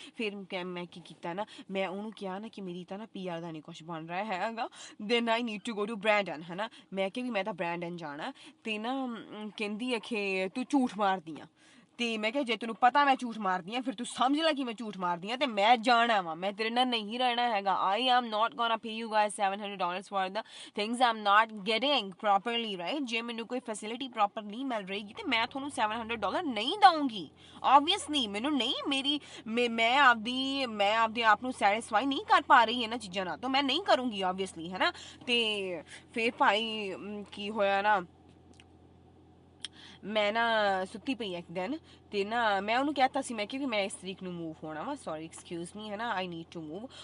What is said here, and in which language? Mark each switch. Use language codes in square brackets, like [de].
[pa] ਫਿਰ ਮੈਂ ਕੀ ਕੀਤਾ ਨਾ, ਮੈਂ ਉਹਨੂੰ ਕਿਹਾ ਨਾ ਕਿ ਮੇਰੀ ਤਾਂ ਨਾ PR ਦਾ ਨਹੀਂ ਕੁਛ ਬਣ ਰਿਹਾ ਹੈਗਾ, [en] then I need to go to Brandon, [pa] ਹੈ ਨਾ। ਮੈਂ ਕਿਹਾ ਵੀ ਮੈਂ ਤਾਂ ਬ੍ਰੈਂਡਨ ਜਾਣਾ, ਤੇ ਨਾ ਕਹਿੰਦੀ ਹੈ ਕਿ ਤੂੰ ਝੂਠ ਮਾਰਦੀ ਆ। ਤੇ ਮੈਂ ਕਿਹਾ ਜੇ ਤੈਨੂੰ ਪਤਾ ਮੈਂ ਝੂਠ ਮਾਰਦੀ ਆ, ਫਿਰ ਤੂੰ ਸਮਝ ਲੈ ਕਿ ਮੈਂ ਝੂਠ ਮਾਰਦੀ ਆ, ਤੇ ਮੈਂ ਜਾਣਾ ਵਾ, ਮੈਂ ਤੇਰੇ ਨਾਲ ਨਹੀਂ ਰਹਿਣਾ ਹੈਗਾ। [en] I am not gonna pay you guys $700 for the things I'm not getting properly, right? [pa] ਜੇ ਮੈਨੂੰ ਕੋਈ ਫੈਸਿਲਿਟੀ ਪ੍ਰੋਪਰ ਨਹੀਂ ਮਿਲ ਰਹੀ ਤੇ ਮੈਂ ਤੁਹਾਨੂੰ $700 ਨਹੀਂ ਦਊਂਗੀ, obviously। ਮੈਨੂੰ ਨਹੀਂ, ਮੈਂ ਆਪਦੇ ਆਪ ਨੂੰ ਸੈਟੀਸਫਾਈ ਨਹੀਂ ਕਰ ਪਾ ਰਹੀ ਇਹਨਾਂ ਚੀਜ਼ਾਂ ਨਾਲ, ਤਾਂ ਮੈਂ ਨਹੀਂ ਕਰੂੰਗੀ obviously, ਹੈ ਨਾ। ਤੇ ਫਿਰ ਭਾਈ ਕੀ ਹੋਇਆ ਨਾ, ਮੈਂ ਨਾ ਸੁੱਤੀ ਪਈ ਇੱਕ ਦਿਨ, ਤੇ ਨਾ ਮੈਂ ਉਹਨੂੰ ਕਹਿਤਾ ਸੀ, ਮੈਂ ਕਿਹਾ ਵੀ ਮੈਂ ਇਸ ਤਰੀਕ ਨੂੰ ਮੂਵ ਹੋਣਾ ਵਾ, [en] sorry excuse me, [pa] ਹੈ ਨਾ, [en] I need to move.